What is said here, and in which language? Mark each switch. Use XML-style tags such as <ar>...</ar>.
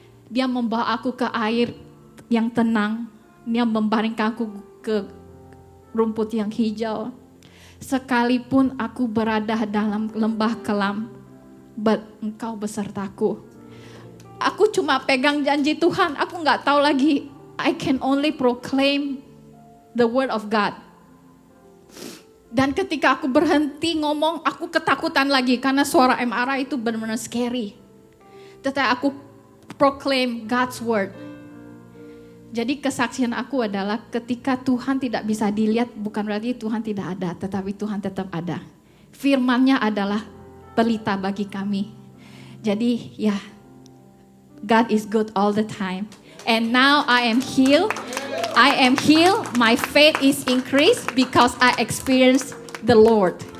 <id>Dia membawa aku ke air yang tenang. Dia membaringkan aku ke rumput yang hijau. Sekalipun aku berada dalam lembah kelam, Engkau besertaku. Aku cuma pegang janji Tuhan. Aku gak tahu lagi.</id> <en>I can only proclaim the word of God.</en> <id>Dan ketika aku berhenti ngomong, aku ketakutan lagi. Karena suara MRI itu benar-benar scary. Tetapi aku</id> <en>proclaim God's word.</en> <id>Jadi kesaksian aku adalah ketika Tuhan tidak bisa dilihat, bukan berarti Tuhan tidak ada, tetapi Tuhan tetap ada. Firman-Nya adalah pelita bagi kami. Jadi ya,</id> <en>God is good all the time. And now I am healed. I am healed. My faith is increased because I experience the Lord.</en>